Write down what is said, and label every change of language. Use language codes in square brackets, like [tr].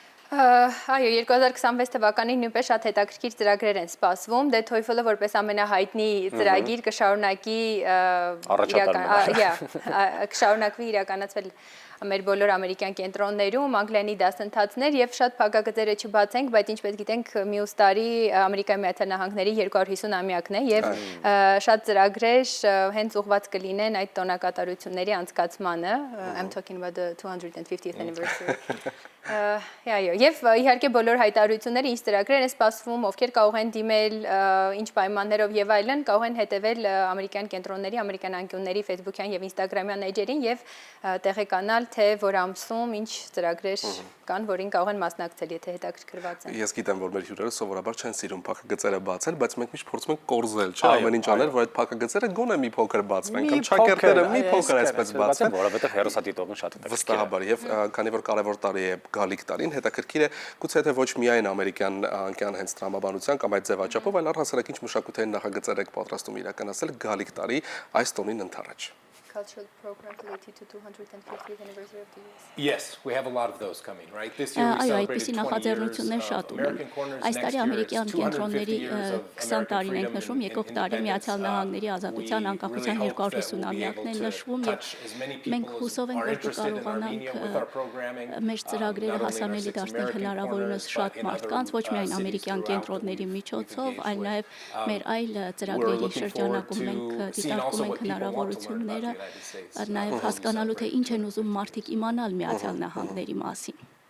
[hy] Այո, 2026 թվականին նույնպես շատ հետաքրքիր ծրագրեր են սպասվում, դե TOEFL-ը որպես ամենահայտնի ծրագիր կշարունակվի իրականացվել մեր բոլոր ամերիկյան կենտրոններում, անգլերենի դասընթացներ եւ շատ փակագծերը չբացենք, բայց ինչպես գիտենք, մյուս տարի Ամերիկայի Միացյալ Նահանգների 250-ամյակն է եւ շատ ծրագրեր հենց ուղղված կլինեն այդ տոնակատարությունների անցկացմանը. [en] I'm talking about the 250th anniversary. [hy] Այո, եւ իհարկե բոլոր հայտարարությունները, ինչ ծրագրեր են սպասվում, ովքեր կարող են դիմել, ինչ պայմաններով եւ այլն, կարող են հետեւել ամերիկյան կենտրոնների, ամերիկյան անկյունների Facebook-յան եւ Instagram-յան էջերին եւ տեղեկանալ, թե որ ամսում ինչ ծրագրեր կան, որին կարող են մասնակցել, եթե հետաքրքրված են։ Ես գիտեմ, որ մեր հյուրերը սովորաբար չեն սիրում փակագծերը բացել, բայց մենք միշտ փորձում ենք կորզել, չէ՞, ամեն ինչ անել, որ այդ փակագծերը գոնե մի փոքր բացվեն, կամ շակերտները մի փոքր այսպես բացվեն, որովհետեւ հերոսադիտողն շատ հետաքրքիր է։ Վստահաբար, եւ քանի որ կարևոր տարի է գալիք տարին, հետաքրքիր է գուցե թե ոչ միայն ամերիկյան անկյան հենց տրամաբանության կամ այդ ձևաչափով, այլ առհասարակ ինչ մշակութային նախագծեր եք պատրաստում իրականացնել գալիք տարի այս տոնին ընդառաջ։ [en] Cultural programs related to 250th anniversary of the US. Yes, we have a lot of those coming, right? This year we celebrated 20 years of American Corners. [hy] Այս տարի ամերիկյան կենտրոնների 20 տարին ենք նշում, եկող տարի Միացյալ Նահանգների ազատության անկախության 250-ամյակն են նշվում եւ մենք հուսով ենք, որ կկարողանանք մեր ծրագրերը հասանելի դարձնել հնարավորինս շատ մարդկանց, ոչ միայն ամերիկյան կենտրոնների միջոցով, այլ նաեւ մեր այլ ծրագրերի շրջանակում մենք դիտարկում ենք հնարավորությունները նաև հասկանալու թե ինչ են ուզում մարդիկ իմանալ Միացյալ Նահանգների մասին։